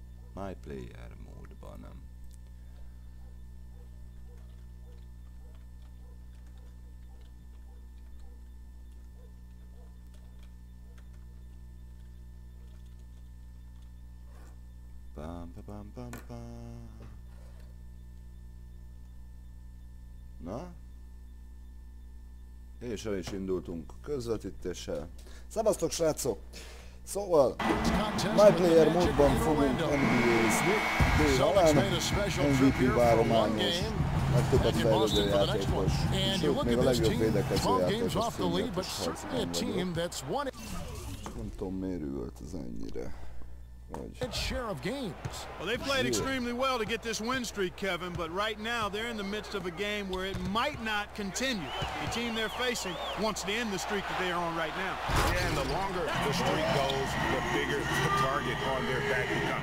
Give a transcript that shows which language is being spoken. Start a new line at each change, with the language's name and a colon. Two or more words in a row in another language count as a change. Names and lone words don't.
Hungarian: My Player módban. Pam, pam, pam, pam. Na? És el is indultunk közvetítéssel. Szevasztok, srácok! Szóval, My Player módban fogunk NBA-zni délután, MVP várományos, legtöbbet fejlődő játékos, sőt, még a legjobb védekező játékos fényletes harcban vagyok. Nem tudom, miért ült ez ennyire.
English: Well, they've played extremely well to get this win streak, Kevin, but right now they're in the midst of a game where it might not continue. The team they're facing wants to end the streak that they are on right now. Yeah, and the longer the streak goes, the bigger the target on their back becomes.